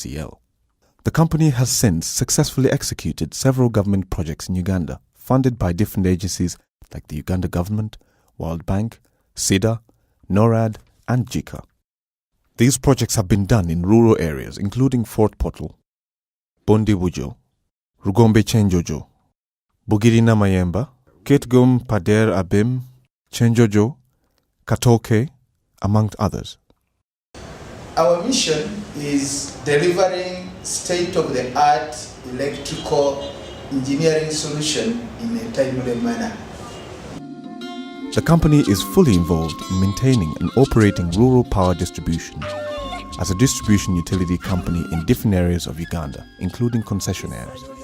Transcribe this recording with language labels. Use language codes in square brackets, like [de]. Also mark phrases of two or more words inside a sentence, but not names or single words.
[en] The company has since successfully executed several government projects in Uganda funded by different agencies like the Uganda government, World Bank, SIDA, NORAD and JICA. These projects have been done in rural areas including Fort Portal, Bondi Bujo, Rugombe Chenjojo, Bugirina Mayemba, Ketgum Pader Abim, Chenjojo, Katoke, among others. Our mission is delivering state-of-the-art electrical engineering solution in a timely manner. The company is fully involved in maintaining and operating rural power distribution as a distribution utility company in different areas of Uganda, including concessionaires.